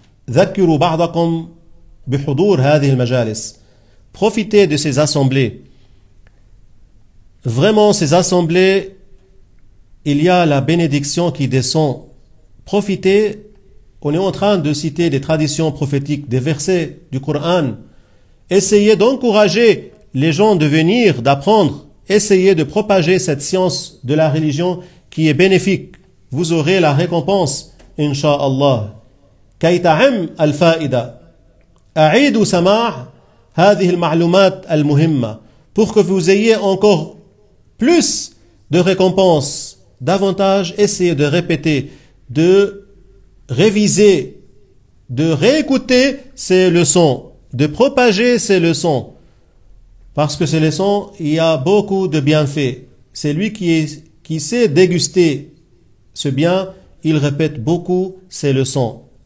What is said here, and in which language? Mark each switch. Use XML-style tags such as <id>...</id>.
<ar>ذكروا بعضكم بحضور هذه المجالس.</ar> <fr>Profitez de ces assemblées. Vraiment, ces assemblées, il y a la bénédiction qui descend. Profitez. On est en train de citer des traditions prophétiques, des versets du Coran. Essayez d'encourager les gens de venir, d'apprendre. Essayez de propager cette science de la religion qui est bénéfique. Vous aurez la récompense, Inch'Allah.</fr> <ar>كي تعم الفائدة. أعيدوا سماع هذه المعلومات المهمة.</ar> <fr>Pour que vous ayez encore plus de récompenses, davantage, essayez de répéter, de réviser, de réécouter ces leçons, de propager ces leçons. Parce que ces leçons, il y a beaucoup de bienfaits. C'est lui qui sait déguster ce bien, il répète beaucoup ces leçons.</fr>